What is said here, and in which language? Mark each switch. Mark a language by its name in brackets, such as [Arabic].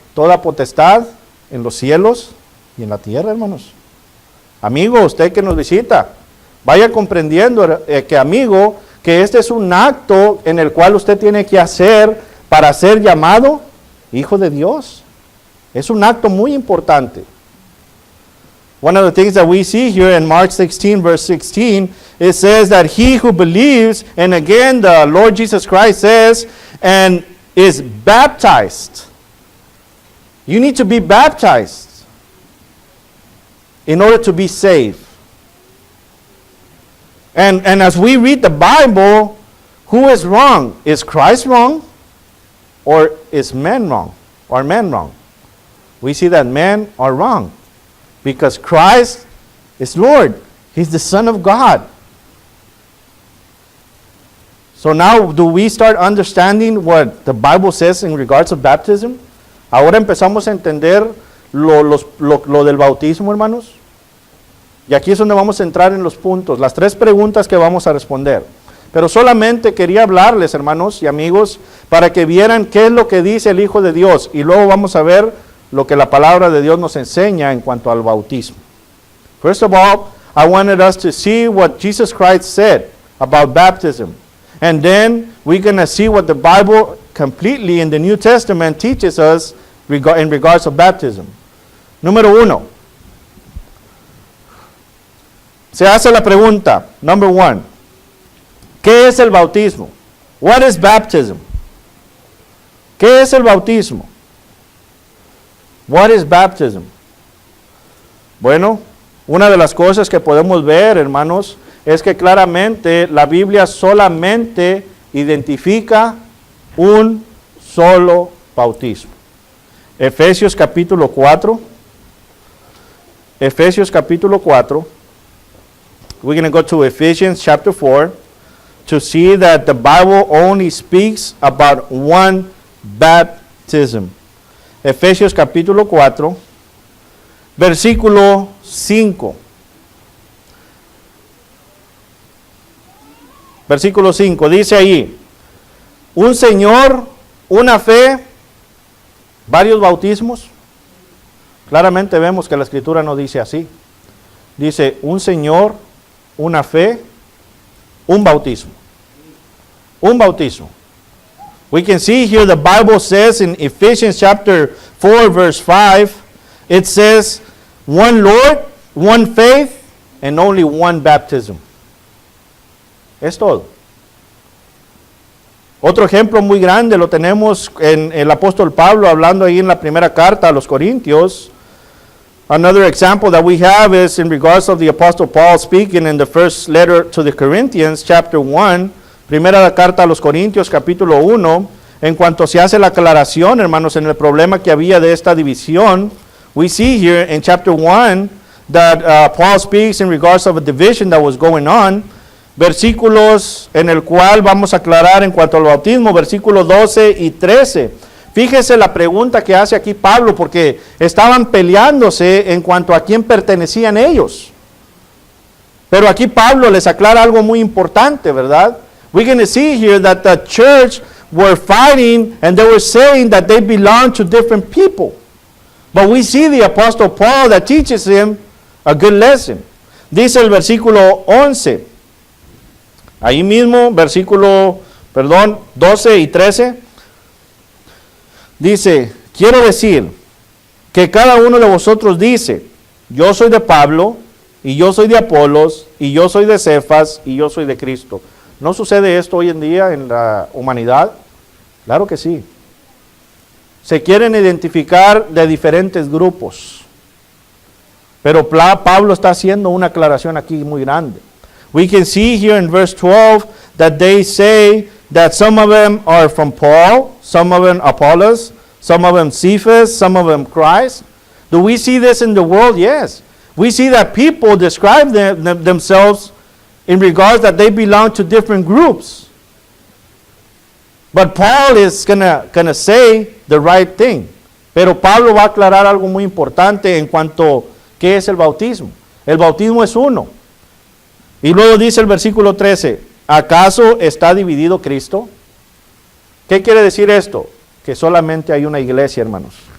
[Spanish] Toda potestad en los cielos y en la tierra, hermanos. Amigo, usted que nos visita, vaya comprendiendo que amigo, que este es un acto en el cual usted tiene que hacer para ser llamado Hijo de Dios. Es un acto muy importante. [English] One of the things that we see here in Mark 16, verse 16, it says that he who believes, and again the Lord Jesus Christ says, and is baptized. You need to be baptized in order to be saved. And as we read the Bible, who is wrong? Is Christ wrong? Or is man wrong? Are men wrong? We see that men are wrong. Because Christ is Lord. He's the Son of God. So now do we start understanding what the Bible says in regards of baptism? [Spanish] Ahora empezamos a entender lo del bautismo, hermanos. Y aquí es donde vamos a entrar en los puntos, las tres preguntas que vamos a responder. Pero solamente quería hablarles, hermanos y amigos, para que vieran qué es lo que dice el Hijo de Dios. Y luego vamos a ver lo que la palabra de Dios nos enseña en cuanto al bautismo. [English] First of all, I wanted us to see what Jesus Christ said about baptism. And then we're going to see what the Bible completely in the New Testament teaches us in regards to baptism. [Spanish] Número 1. Se hace la pregunta, [English] number 1. [Spanish] ¿Qué es el bautismo? [English] What is baptism? [Spanish] ¿Qué es el bautismo? What is baptism? Bueno, una de las cosas que podemos ver, hermanos, es que claramente la Biblia solamente identifica un solo bautismo. Efesios capítulo 4. Efesios capítulo 4. [English] We're going to go to Ephesians chapter 4 to see that the Bible only speaks about one baptism. [Spanish] Efesios capítulo 4, versículo 5. Versículo 5, dice ahí, un Señor, una fe, varios bautismos. Claramente vemos que la Escritura no dice así. Dice, un Señor, una fe, un bautismo. Un bautismo. [English] We can see here the Bible says in Ephesians chapter 4 verse 5, it says, one Lord, one faith, and only one baptism. [Spanish] Es todo. Otro ejemplo muy grande lo tenemos en el apóstol Pablo hablando ahí en la primera carta a los Corintios. [English] Another example that we have is in regards of the apostle Paul speaking in the first letter to the Corinthians, chapter 1, [Spanish] primera carta a los Corintios, capítulo 1, en cuanto se hace la aclaración, hermanos, en el problema que había de esta división. [English] We see here in chapter 1 that Paul speaks in regards of a division that was going on. [Spanish] Versículos en el cual vamos a aclarar en cuanto al bautismo, versículos 12 y 13. Fíjese la pregunta que hace aquí Pablo, porque estaban peleándose en cuanto a quién pertenecían ellos. Pero aquí Pablo les aclara algo muy importante, ¿verdad? [English] We're going to see here that the church were fighting and they were saying that they belong to different people. But we see the apostle Paul that teaches him a good lesson. [Spanish] Dice el versículo 11. Ahí mismo, versículo, 12 y 13. Dice, quiero decir que cada uno de vosotros dice, yo soy de Pablo, y yo soy de Apolos, y yo soy de Cefas, y yo soy de Cristo. ¿No sucede esto hoy en día en la humanidad? Claro que sí. Se quieren identificar de diferentes grupos. Pero Pablo está haciendo una aclaración aquí muy grande. [English] We can see here in verse 12 that they say that some of them are from Paul, some of them Apollos, some of them Cephas, some of them Christ. Do we see this in the world? Yes. We see that people describe themselves in regards that they belong to different groups. But Paul is gonna say the right thing. [Spanish] Pero Pablo va a aclarar algo muy importante en cuanto ¿qué es el bautismo? El bautismo es uno. Y luego dice el versículo 13, ¿acaso está dividido Cristo? ¿Qué quiere decir esto? Que solamente hay una iglesia, hermanos.